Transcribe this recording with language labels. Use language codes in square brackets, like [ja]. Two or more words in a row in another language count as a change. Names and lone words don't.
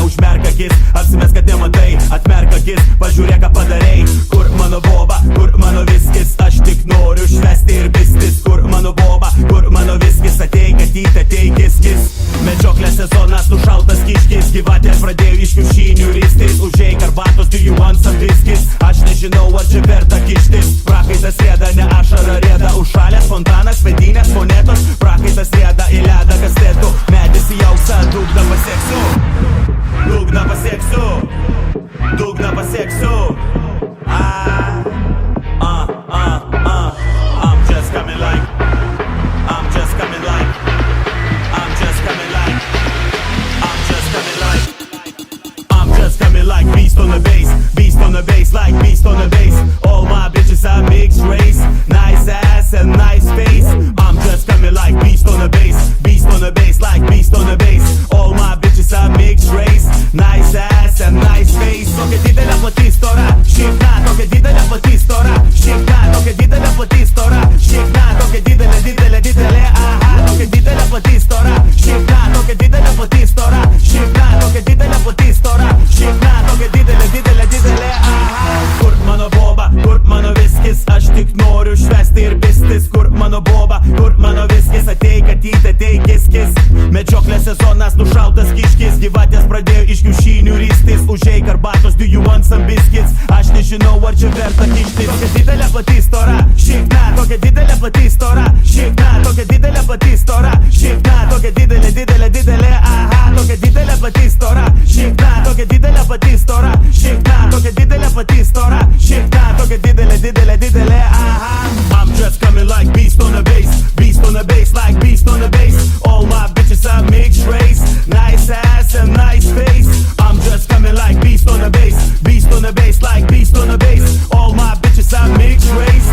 [lt] Užmerk akis, apsimes, kad nematai. Atmerk akis, pažiūrėk, ką padarei. Kur mano boba, kur mano viskis? Aš tik noriu švesti ir pistis. Kur mano boba, kur mano viskis? Ateik, ateik, ateik, kiskis. Medžioklės sezonas, nušaltas kiškis. Gyvatės pradėjo iš kiaušinių ristis. Užeik arbatos, [en] do you want some biscuits? [lt] Aš nežinau, ar čia verta kištis. Prakaitas rieda, ne ašara rieda. Užšalęs fontanas, vedynės, monetos. Prakaitas rieda į ledą kastetų. Medis į auksą, dugną pasieksiu. Dugną pasieksiu. Dugną pasieksiu. [en] I'm just coming like I'm just coming like I'm just coming like I'm just coming like I'm just coming like beast on the bass. Beast on the bass, like beast on the bass. All my bitches are mixed race. Nice ass and nice face. I'm just coming like beast on the bass. Beast on the bass, like beast on the bass. All my bitches are mixed race. Nice ass and nice face. [lt] Tokia didelė pati stora, šikna. Tokia didelė pati stora, šikna. Tokia didelė pati stora, šikna. Tokia didelė, didelė, didelė, aha. Tokia didelė pati stora, šikna. Tokia didelė pati stora, šikna. Tokia didelė pati stora, šikna. Tokia didelė, didelė, didelė, aha. Kur mano boba, kur mano viskis? Aš tik noriu švesti ir pistis. Kur mano boba, kur mano viskis? Ateik, ateik, ateik, kiskis. Medžioklės sezonas, nušaltas kiškis. Gyvatės pradėjo iš kiaušinių ristis. Užeik arbatos, [en] do you want some biscuits? [lt] Aš nežinau, ar čia verta kištis. Tokia didelė pati stora, šikna. Tokia didelė pati stora, šikna. Tokia didelė pati stora, šikna. Tokia didelė, didelė, didelė, aha. Tokia didelė pati stora, šikna. Tokia didelė pati stora, šikna. Tokia didelė pati stora, šikna. Tokia didelė, didelė, didelė, aha. [en] I'm just coming like beast on the bass. Beast on the bass, like beast on the bass. All my bitches are mixed race. Nice ass and nice face. I'm just coming like beast on the bass. Beast on the bass, like beast on the bass. All my bitches are mixed race.